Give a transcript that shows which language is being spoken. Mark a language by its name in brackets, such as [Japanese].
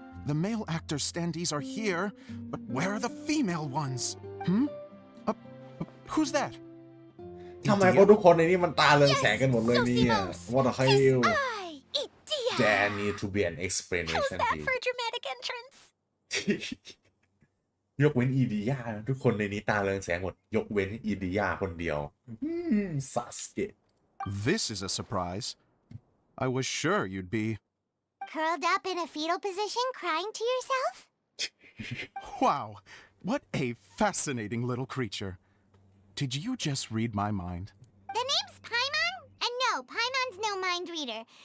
[English] The male actor standees are here, but where are the female ones? Who's that? [Thai] ทำไมคนทุกคนในนี้มันตาเรืองแสงกันหมดเลยเนี่ย [English] Zosimos! What the hell I, Idea! There need to be an How's explanation that here for a dramatic entrance? [Thai] ยกเว้นอีดิยาทุกคนในนี้ตาเรืองแสงหมด ยกเว้นอีดิยาคนเดียวซาสเกะ [English] This is a surprise. I was sure you'd be. Curled up in a fetal position, crying to yourself? Wow, what a fascinating little creature. Did you just read my mind? The name's Paimon? And no, Paimon's no mind reader.